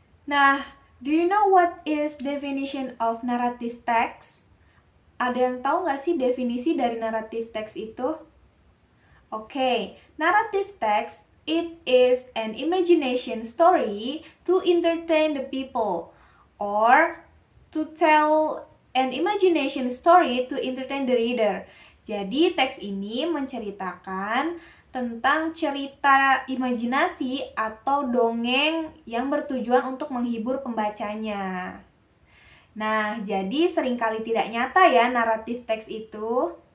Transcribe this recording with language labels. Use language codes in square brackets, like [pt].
[en] Nah, do you know what is definition of narrative text? [id] Ada yang tahu nggak sih definisi dari naratif teks itu? [en] Oke, narrative text, it is an imagination story to entertain the people, or to tell an imagination story to entertain the reader. [id] Jadi teks ini menceritakan tentang cerita imajinasi atau dongeng yang bertujuan untuk menghibur pembacanya. Nah, jadi seringkali tidak nyata ya naratif teks itu.